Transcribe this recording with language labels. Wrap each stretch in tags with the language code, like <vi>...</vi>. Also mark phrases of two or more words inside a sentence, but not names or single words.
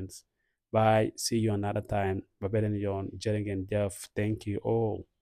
<en>Bye. See you another time.</en> <wo>Ba beneen yoon. Jërë ngeen jëf.</wo> <en>Thank you all.</en>